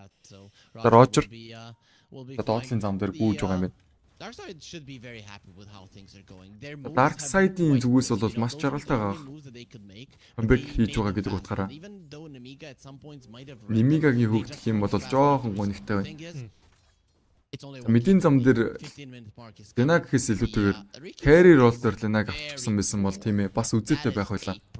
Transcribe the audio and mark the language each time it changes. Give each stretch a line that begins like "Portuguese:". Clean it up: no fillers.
Mongolian: За Roger за доотлын зам дээр гүйж байгаа юм байна.
English: Darkside should be very happy with how things are going.
Mongolian: Darkside-ийн зүгээс бол маш жаргалтай байгаа. Comeback хийж байгаа гэдэг утгаараа Nemiga-гийн хөгжих юм бол жоохон гонигтай байна. Мэдийн зам дээр Lina гэхээс илүүтэйгээр carry role дээр Lina-г авчихсан байсан бол тийм ээ бас үзээтэй байх байлаа.